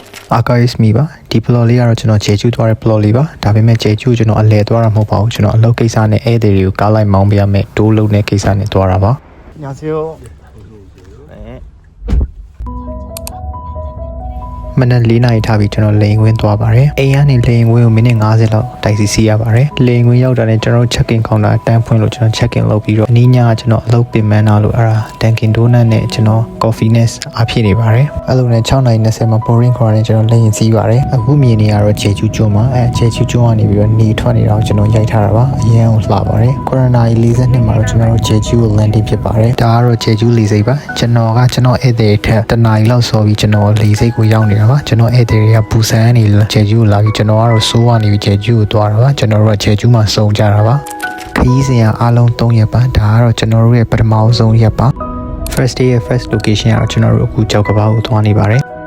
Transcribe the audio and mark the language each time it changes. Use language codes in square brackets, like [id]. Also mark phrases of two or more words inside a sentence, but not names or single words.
[my] archives မိပါဒီ plot လေးကတော့ကျွန်တော်ဂျေကျူးသွားတဲ့ plot လေးပါဒါပေမဲ့ဂျေကျူးကျွန်တော်အလဲသွားတာမဟုတ်ပါဘူးကျွန်တော်အလုပ်ကိစ္စနဲ့ဧည့်သည်တွေကိုကားလိုက်မောင်းပြရမယ်တိုးလုံးတဲ့ကိစ္စနဲ့သွားတာပါ [ko] 안녕하세요. 네. [my] မနက်၄နာရီထားပြီးကျွန်တော်လေရင်ခွင်းသွားပါတယ်အိမ်ကနေလေရင်ခွင်းကိုမိနစ်50လောက်တိုက်စီစီရပါတယ်လေရင်ခွင်းရောက်တာနဲ့ကျွန်တော် [en] check in counter [my] တန်းဖွင့်လို့ကျွန်တော် [en] check in [my] လုပ်ပြီးတော့အနည်းငယ်ကျွန်တော်အလုပ်ပ င်ပန်းလာလို့အဲ့ဒါ Dunkin Donut နဲ့ကျွန်တော် coffee နဲ့အားဖြစ်နေပါတယ်အဲ့လိုနဲ့6:20မှာ [en] boarding call [my] နဲ့ကျွန်တော်လေရင်စီးပါတယ်အခုမြင်နေရတော့ဂျေကျူးကျွန်းမှာ ဂျေကျူးကျွန်းကနေပြီးတော့နေထွက်နေတော့ကျွန်တော်ရိုက်ထားတာပါအရင်ကလှပါတယ်9:42မှာတော့ကျွန်တော်ဂျေကျူးကို landing ဖြစ်ပါတယ်ဒါကတော့ဂျေကျူးလေစိတ်ပါကျွန်တော်ဧည့်သည်ထက်တနာရီလောက်စောပြီးကျွန်တော်လေစိတ်ကိုရောက်နေတာပါကျွန်တော်ဧည့်သည်တွေကဘူဆန်ကနေဂျေကျူးကိုလာပြီးကျွန်တော်ကတော့ဆိုးကနေပြီးဂျေကျူးကိုသွားတာပါကျွန်တော်တို့ကဂျေကျူးမှာစုံကြတာပါခရီးစဉ်ကအားလုံး3ရက်ပါဒါကတော့ကျွန်တော်တို့ရဲ့ပထမဆုံးရက်ပါ [en] first day [my] ရဲ့ [en] first location [my] ကတော့ကျွန်တော်တို့အခုကြောက်ကဘာကိုသွားနေပါတယ်